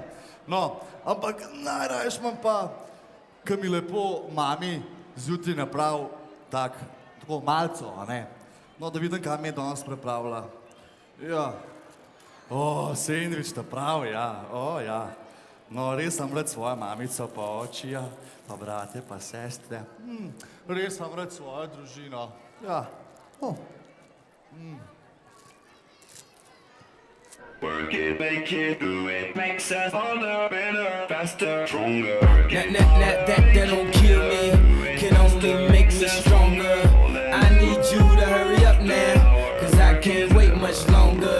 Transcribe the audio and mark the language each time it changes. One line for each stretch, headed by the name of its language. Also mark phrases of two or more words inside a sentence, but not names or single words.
Slovenian: No, ampak najraješ imam pa, ko mi lepo mami zjutraj napravi tako malco, a ne? No, da vidim, kaj mi je danes pripravila. Ja. Sendvič ta pravi, ja. Ja. No, res sem rad svojo mamico, pa očija, pa brate, pa sestre. Res sem rad svojo družino. Ja.
English: Work it, make it, do it, makes us harder, better, faster, stronger. That don't kill me, can only make me stronger. I need you to hurry up now, cause I can't wait much longer.